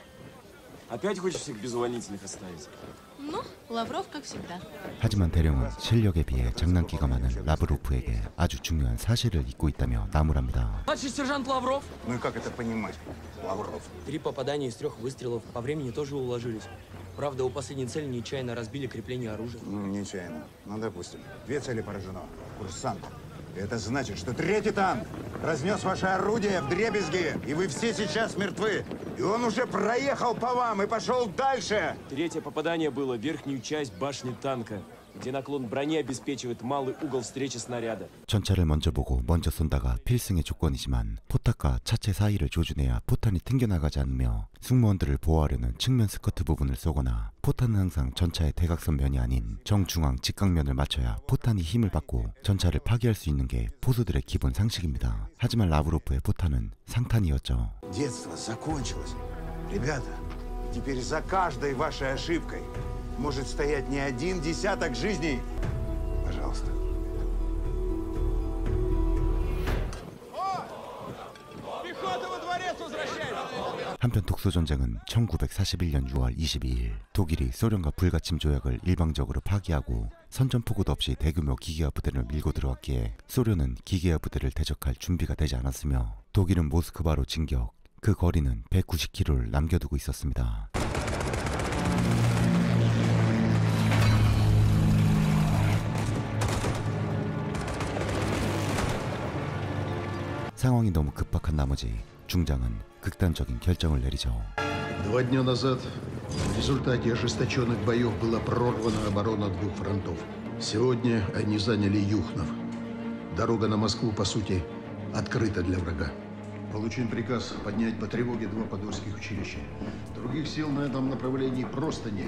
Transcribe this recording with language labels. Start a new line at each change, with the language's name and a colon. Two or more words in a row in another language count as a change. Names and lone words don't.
Russian: Опять хочешь всех безувольнительных оставить? Ну, Лавров, как всегда.
Korean: 하지만 대령은 실력에 비해 장난기가 많은 라브로프에게 아주 중요한 사실을 잊고 있다며 나무랍니다.
Russian: Младший сержант Лавров. Ну и как это понимать? Лавров. 3 попадания из 3 выстрелов. По времени тоже уложились. Правда, у последней цели нечаянно разбили крепление оружия. Ну, нечаянно. Ну, допустим. 2 цели поражено. Курсант. Это значит, что 3-й танк разнес ваше орудие вдребезги, и вы все сейчас мертвы. И он уже проехал по вам и пошел дальше. 3-е попадание было в верхнюю часть башни танка, где наклон брони обеспечивает малый угол встречи снаряда.
Korean: 전차를 먼저 보고 먼저 쏜다가 필승의 조건이지만 포탑과 차체 사이를 조준해야 포탄이 튕겨나가지 않으며 승무원들을 보호하려는 측면 스커트 부분을 쏘거나 포탄은 항상 전차의 대각선 면이 아닌 정중앙 직각면을 맞춰야 포탄이 힘을 받고 전차를 파괴할 수 있는 게 포수들의 기본 상식입니다. 하지만 라브로프의 포탄은 상탄이었죠.
Russian: Детство закончилось. Ребята, теперь за каждой вашей ошибкой может стоять не 1 десяток жизней. Пожалуйста.
Korean: 한편 독소전쟁은 1941년 6월 22일 독일이 소련과 불가침 조약을 일방적으로 파기하고 선전포고도 없이 대규모 기계화 부대를 밀고 들어왔기에 소련은 기계화 부대를 대적할 준비가 되지 않았으며 독일은 모스크바로 진격, 그 거리는 190km를 남겨두고 있었습니다. 상황이 너무 급박한 나머지 중장은 극단적인 결정을 내리죠.
Russian: 2 дня назад в результате ожесточенных боев была прорвана оборона 2 фронтов. Сегодня они заняли Юхнов. Дорога на Москву, по сути, открыта для врага. Получен приказ поднять по тревоге 2 подольских училища. Других сил на этом направлении просто нет.